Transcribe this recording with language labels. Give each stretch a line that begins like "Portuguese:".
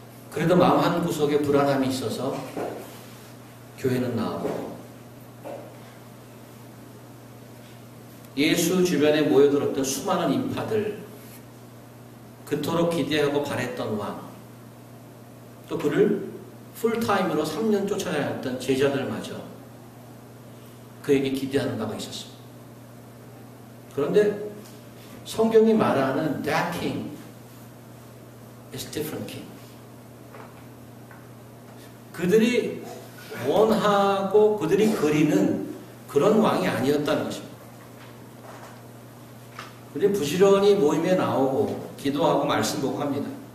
Korean: 그래도 마음 한 구석에 불안함이 있어서 교회는 나오고 예수 주변에 모여들었던 수많은 인파들, 그토록 기대하고 바랬던 왕, 또 그를 풀타임으로 3년 쫓아다녔던 제자들마저 그에게 기대하는 바가 있었습니다. 그런데 성경이 말하는
English: that king is different king.
Korean: 그들이 원하고 그들이 그리는 그런 왕이 아니었다는 것입니다. 우리 부지런히 모임에 나오고 기도하고 말씀 보고 합니다.